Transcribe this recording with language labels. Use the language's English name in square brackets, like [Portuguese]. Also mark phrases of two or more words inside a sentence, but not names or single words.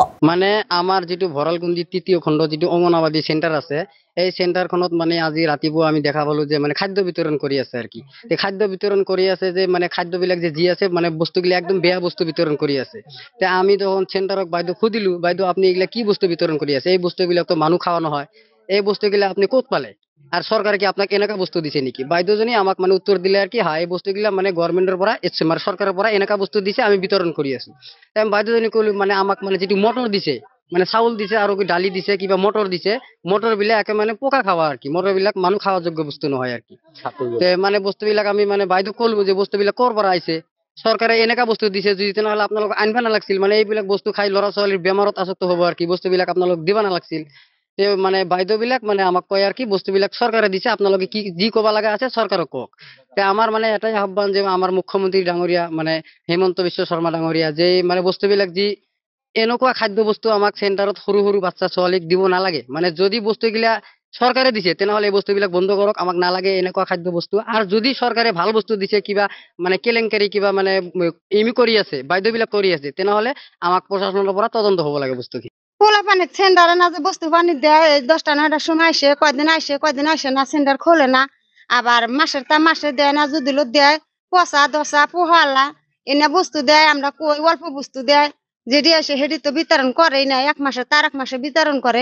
[Assamese] মানে আমাৰ যেটো ভৰালকুণ্ডি তৃতীয় খণ্ড যেটো অঙ্গনবাদী সেন্টার আছে এই সেন্টারখনত মানে আজি ৰাতিপুৱা আমি দেখা পালো যে মানে খাদ্য বিতৰণ কৰি আছে আর কি। এই খাদ্য বিতৰণ কৰি আছে যে মানে খাদ্যবিলাক যে আছে মানে বস্তুগুলো একদম বেয়া বস্তু বিতৰণ কৰি আছে। তে আমি তখন সেন্টারক বাইদেউ খুদিলো, বাইদেউ আপনি এগুলা কি বস্তু বিতৰণ কৰি আছে? এই বস্তুবিলাক তো মানুহ খাওয়া নহয়, এই বস্তুগুলা আপনি ক'ত পালে? আর সরকার কি আপনাকে এনেকা বস্তু দিছে নেকি? বাইদেউজনী আমাক মানে উত্তর দিলে আর কি, হ্যাঁ এই বস্তুগুলা মানে গভর্নমেন্টের পৰা মানে সরকারের পৰা এনেকা বস্তু দিছে, আমি বিতরণ কৰি আছো। তাই বাইদেউজনী কইলো মানে আমাক মানে যেটো মটর দিছে মানে চাউল দিছে আর ডালি দিছে কিবা মটর দিছে, মটর বিলাক একে মানে পোকা খাওয়া আর কি। মটর বিলাক মানুহ খাওয়া যোগ্য বস্তু নহয় আর কি। তে মানে বস্তুবিলাক আমি মানে বাইদেউ কলবো যে বস্তুবিলাক ক'ৰ পৰা আইছে, সরকারে এনেকা বস্তু দিছে যদি তেনেহলে আপোনালোক আনবা নালাগছিল। মানে এইবিলাক বস্তু খাই ল'ৰা ছোৱালীৰ বেমাৰত আসক্ত হ'ব আর কি। বস্তুবিলাক আপোনালোক দিবা নালাগছিল। তে মানে বাইদেউ বিলাক মানে আমাক কয় আর কি বস্তুবিলাক সরকারে দিছে, আপোনালোকে কি যি কবা লাগা আছে সরকারক কক। তে আমার মানে এটাই আহ্বান যে আমার মুখ্যমন্ত্রী ডাঙরিয়া মানে হেমন্ত বিশ্ব শর্মা ডাঙরিয়া যে মানে বস্তুবিলাক যি এনেকুৱা খাদ্য বস্তু আমাক সেন্টারত সৰু সৰু বাচ্চা ছোৱালীক দিব নালাগে। মানে যদি বস্তুগিলা সরকারে দিছে তেনেহলে এই বস্তুবিলাক বন্ধ কৰক, আমাক নালাগে এনেকুৱা খাদ্য বস্তু। আর যদি সরকারে ভাল বস্তু দিছে কিবা মানে কেলেংকাৰী কিবা মানে এমি কৰি আছে বাইদেউবিলাক কৰি আছে তেনেহলে আমাক প্রশাসনের পৰা তদন্ত হ'ব লাগে বস্তুখিনি। [Bangla] খোলা পানি সেন্টারে না যে বস্তু পানি দেয় 10টা 9টার সময় আসে, কয়দিন আসে না, সেন্টার খোলে না। আবার মাসে দেয় না, যদি দেয় পচা দশা পোহালা এনে বস্তু দেয়। আমরা কই অল্প বস্তু দেয়, যেটি আসে সেটি তো বিতরণ করেই না। এক মাসে বিতরণ করে।